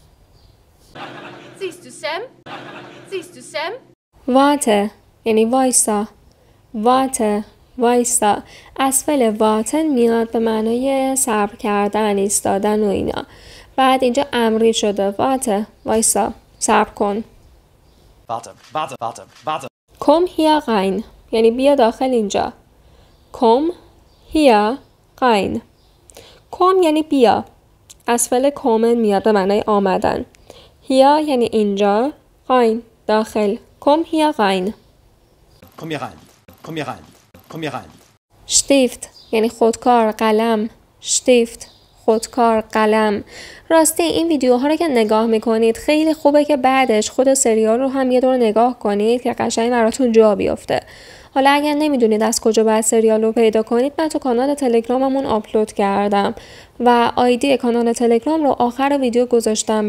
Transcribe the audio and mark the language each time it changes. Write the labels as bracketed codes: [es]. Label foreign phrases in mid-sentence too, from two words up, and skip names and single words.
[de] Siehst du Sam? Siehst du Sam? [fa] واته یعنی وایسا. واته وایسا. از فعل واتن میاد به معنای صبر کردن، ایستادن و اینا. بعد اینجا امری شده. واته وایسا، صبر کن. [de] Warte, warte, warte, warte. Komm hier rein [fa] یعنی بیا داخل اینجا. [de] Komm hier rein. [fa] Komm یعنی بیا. از فعل kommen میاد به معنای آمدن. Hier یعنی اینجا. rein داخل. [de] Komm hier rein. Komm hier rein. Komm hier rein. Komm hier rein. [fa] Stift یعنی خودکار، قلم. Stift خودکار، قلم. راستی این ویدیوها رو که نگاه میکنید خیلی خوبه که بعدش خود سریال رو هم یه دور نگاه کنید که قشنگ براتون جا بیفته. حالا اگر نمیدونید از کجا باید سریال رو پیدا کنید، من تو کانال تلگراممون آپلود کردم و آیدی کانال تلگرام رو آخر ویدیو گذاشتم.